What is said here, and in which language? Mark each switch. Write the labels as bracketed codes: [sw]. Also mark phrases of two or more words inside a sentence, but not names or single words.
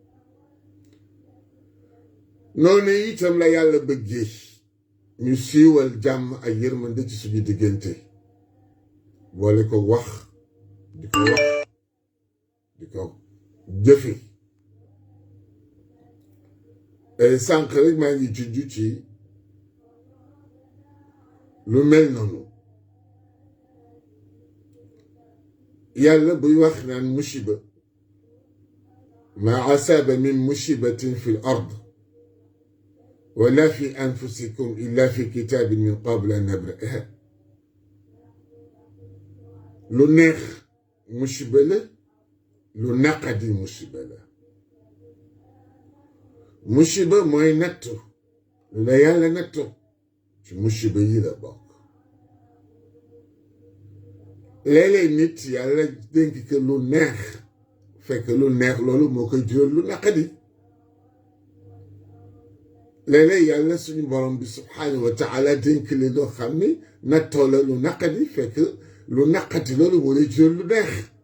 [wo] noonu itam la yàlla bëggee ñu siiwal jàmm ak yërmande ci suñu diggante, boole ko wax di ko jëfe. sànq rek maa ngi junj ci lu mel noonu. yàlla buy wax naan musiba [ar] ما أصاب من مصيبة في الأرض ولا في أنفسكم إلا في كتاب من قبل أن نبرأها [wo] lu neex musiba la lu naqadi musiba la musiba mooy nattu la yàlla nattu ci musiba yi la bokk léeg-léeg nit yàlla dénk ko lu neex fekk lu neex loolu moo koy jural lu naqadi léeg-léeg yàlla suñu borom bi [ar] سبحانه وتعالى [wo] dénk li loo xam ni nattoo la lu naqadi fekk lu naqati loolu moo lay jural lu neex